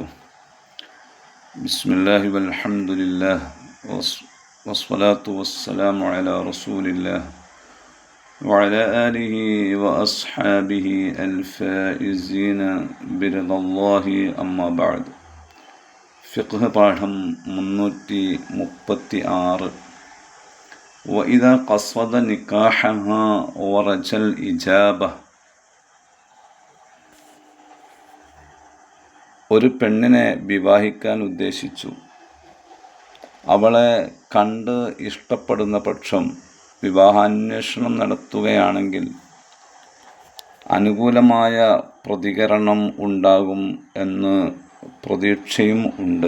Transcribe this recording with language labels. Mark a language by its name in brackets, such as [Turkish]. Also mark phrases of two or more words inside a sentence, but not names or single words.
[Arabic] بسم الله والحمد لله والصلاة والسلام على رسول الله وعلى آله وأصحابه الفائزين برضا الله أما بعد. [Malayalam] فقه പാഠം 336. [Arabic] وإذا قصد نكاحها ورجى الإجابة. [Malayalam] ഒരു പെണ്ണിനെ വിവാഹിക്കാൻ ഉദ്ദേശിച്ചു. അവളെ കണ്ട് ഇഷ്ടപ്പെടുന്ന പക്ഷം വിവാഹാന്വേഷണം നടത്തുകയാണെങ്കിൽ അനുകൂലമായ പ്രതികരണം ഉണ്ടാകും എന്ന് പ്രതീക്ഷയും ഉണ്ട്.